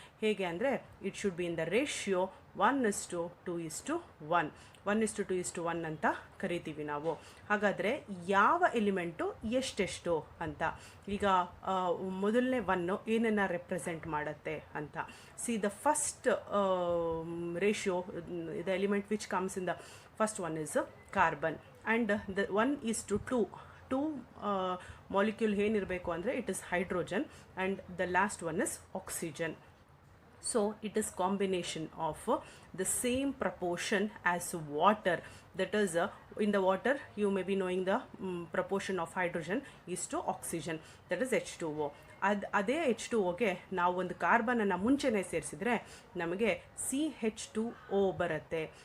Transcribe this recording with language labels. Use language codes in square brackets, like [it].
[kn] ಹೇಗೆ ಅಂದರೆ [en] it should be in the ratio 1:2:1 1:2:1 [kn] ಅಂತ ಕರಿತೀವಿ ನಾವು. ಹಾಗಾದರೆ ಯಾವ ಎಲಿಮೆಂಟು ಎಷ್ಟೆಷ್ಟು ಅಂತ ಈಗ ಮೊದಲನೇ 1 ಏನನ್ನು ರೆಪ್ರೆಸೆಂಟ್ ಮಾಡುತ್ತೆ ಅಂತ. [en] see the first ratio, the element which comes in the first one is carbon and the 1:2 molecule [kn] ಏನಿರಬೇಕು ಅಂದರೆ [en] it is hydrogen and the last one is oxygen. So it is combination of the same proportion as water. That is in the water you may be knowing the proportion of hydrogen is to oxygen, that is H2O. [kn] ಅದೇ H2Oಗೆ ನಾವು ಒಂದು ಕಾರ್ಬನನ್ನು ಮುಂಚೆನೇ ಸೇರಿಸಿದ್ರೆ ನಮಗೆ CH2O ಬರುತ್ತೆ.